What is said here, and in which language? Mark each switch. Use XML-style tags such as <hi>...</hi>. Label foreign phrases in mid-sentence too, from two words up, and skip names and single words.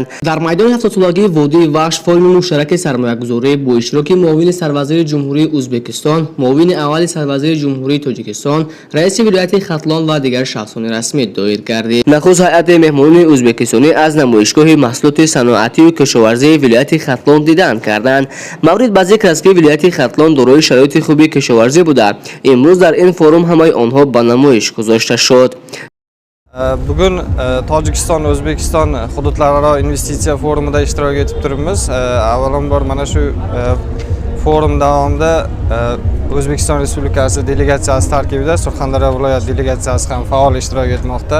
<tg>در میدان 70 سالگی وادی وحش فورم مشترک سرمایه‌گذاری با اشتراک معاون سروزیر جمهوری ازبکستان، معاون اول سروزیر جمهوری تاجیکستان، رئیس ولایت ختلان و دیگر شخصان رسمی دایر گردید. نخست هیئت مهمانان ازبکستانی از نمایشگاه محصولات صنعتی و کشاورزی ولایت ختلان دیدن کردند. مورد به ذکر است که ولایت ختلان دارای شرایط خوبی کشاورزی بوده. امروز در این فورم همه آنها به نمایش گذاشته شد.</tg> <uz>Bugun Tojikiston O'zbekiston hududlararo investitsiya forumida ishtirok etib turibmiz. Avvalambor mana shu forum davomida O'zbekiston Respublikasi delegatsiyasi tarkibida Surxondaryo viloyat delegatsiyasi ham faol ishtirok etmoqda.</uz>